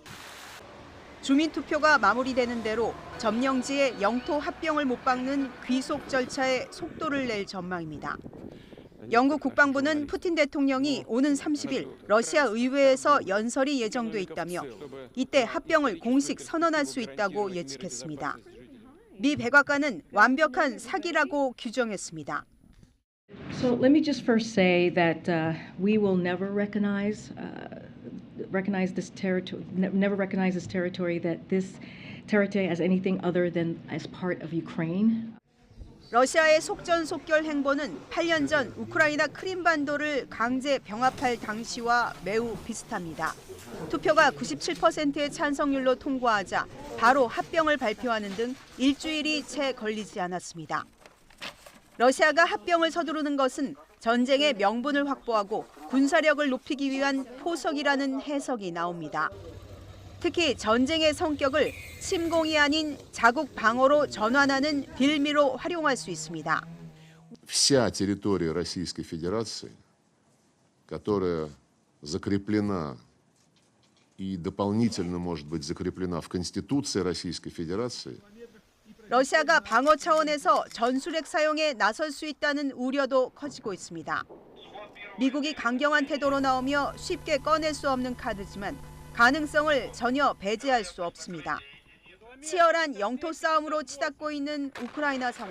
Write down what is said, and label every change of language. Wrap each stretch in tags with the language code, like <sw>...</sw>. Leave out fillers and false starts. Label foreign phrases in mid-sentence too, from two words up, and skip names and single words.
<ko>주민투표가 마무리되는 대로 점령지에 영토 합병을 못 박는 귀속 절차에 속도를 낼 전망입니다. 영국 국방부는 푸틴 대통령이 오는 30일 러시아 의회에서 연설이 예정돼 있다며 이때 합병을 공식 선언할 수 있다고 예측했습니다. 미 백악관은 완벽한 사기라고 규정했습니다.</ko> <en>So let me just first say that we will never recognize this territory. Never recognize this territory. That this territory as anything other than as part of Ukraine.</en> <ko>러시아의 속전속결 행보는 8년 전 우크라이나 크림반도를 강제 병합할 당시와 매우 비슷합니다. 투표가 97%의 찬성률로 통과하자 바로 합병을 발표하는 등 일주일이 채 걸리지 않았습니다. 러시아가 합병을 서두르는 것은 전쟁의 명분을 확보하고 군사력을 높이기 위한 포석이라는 해석이 나옵니다. 특히 전쟁의 성격을 침공이 아닌 자국 방어로 전환하는 빌미로 활용할 수 있습니다.</ko> <ru>Вся территория Российской Федерации, которая закреплена и дополнительно может быть закреплена в Конституции Российской Федерации,</ru> <ko>러시아가 방어 차원에서 전술핵 사용에 나설 수 있다는 우려도 커지고 있습니다. 미국이 강경한 태도로 나오며 쉽게 꺼낼 수 없는 카드지만 가능성을 전혀 배제할 수 없습니다. 치열한 영토 싸움으로 치닫고 있는 우크라이나 상황.</ko>